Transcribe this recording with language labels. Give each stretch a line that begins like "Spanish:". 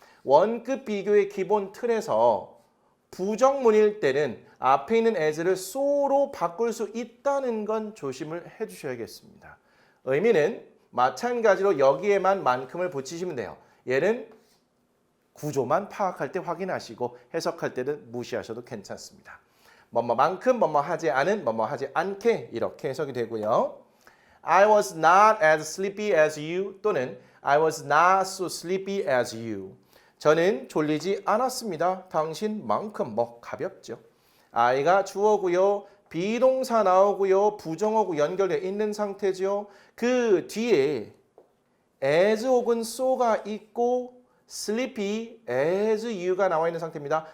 Korean: 원급 비교의 기본 틀에서 부정문일 때는 앞에 있는 as를 so로 바꿀 수 있다는 건 조심을 해주셔야겠습니다. 의미는 마찬가지로 여기에만 만큼을 붙이시면 돼요. 얘는 구조만 파악할 때 확인하시고 해석할 때는 무시하셔도 괜찮습니다. 뭐뭐만큼 뭐뭐 하지 않은 뭐뭐 하지 않게 이렇게 해석이 되고요.
English: I was not as sleepy as you 또는 I was not so sleepy as you.
Korean: 저는 졸리지 않았습니다. 당신만큼 뭐 가볍죠. I가 주어고요. 비동사 나오고요. 부정어구 연결되어 있는 상태죠. 그 뒤에 as 혹은 so가 있고 sleepy as you가 나와 있는 상태입니다.